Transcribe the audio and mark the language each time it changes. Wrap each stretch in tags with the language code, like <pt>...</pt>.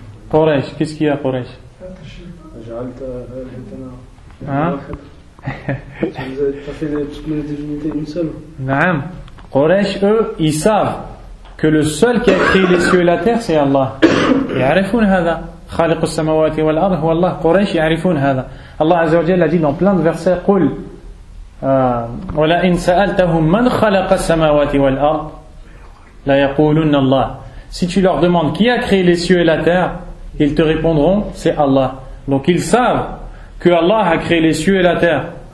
<fr>Quraysh, qu'est-ce qu'il y a Quraysh? Hein? T'as fait toutes les divinités une seule.</fr> <ar>Naam.</ar> <fr>Quraysh, eux, ils savent que le seul qui a créé les cieux et la terre, c'est Allah.</fr> <ar>يعرفون هذا خالق السماوات والأرض هو الله. Quraysh يعرفون هذا.</ar> <fr>Allah Azza wa Jalla a dit dans plein de versets</fr> <ar>قل ولئن سألتهم من خلق السماوات والأرض لا يقولون الله.</ar> <fr>Si tu leur demandes qui a créé les cieux et la terre, ils te répondront c'est Allah. Donc ils savent que Allah a créé les cieux et la terre.</fr>